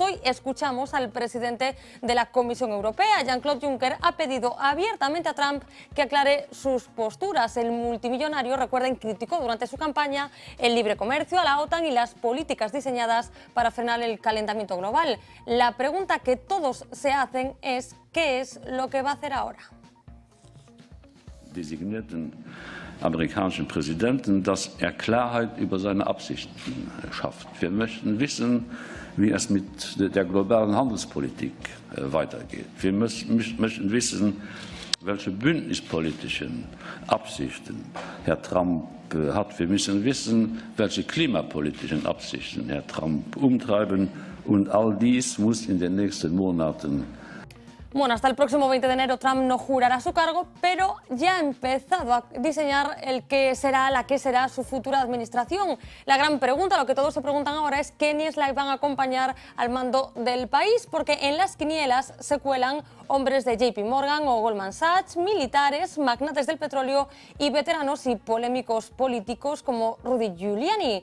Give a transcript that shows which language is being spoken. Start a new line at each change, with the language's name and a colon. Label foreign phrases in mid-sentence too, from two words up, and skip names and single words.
Spanish: Hoy escuchamos al presidente de la Comisión Europea, Jean-Claude Juncker, ha pedido abiertamente a Trump que aclare sus posturas. El multimillonario, recuerden, criticó durante su campaña el libre comercio, a la OTAN y las políticas diseñadas para frenar el calentamiento global. La pregunta que todos se hacen es ¿qué es lo que va a hacer ahora?
German: Designierten amerikanischen Präsidenten, dass Klarheit über seine Absichten schafft. Wir möchten wissen, wie es mit der globalen Handelspolitik weitergeht. Wir möchten wissen, welche bündnispolitischen Absichten Herr Trump hat. Wir müssen wissen, welche klimapolitischen Absichten Herr Trump umtreiben. Und all dies muss in den nächsten Monaten.
Spanish: Bueno, hasta el próximo 20 de enero Trump no jurará su cargo, pero ya ha empezado a diseñar la que será su futura administración. La gran pregunta, lo que todos se preguntan ahora es quiénes la van a acompañar al mando del país, porque en las quinielas se cuelan hombres de JP Morgan o Goldman Sachs, militares, magnates del petróleo y veteranos y polémicos políticos como Rudy Giuliani.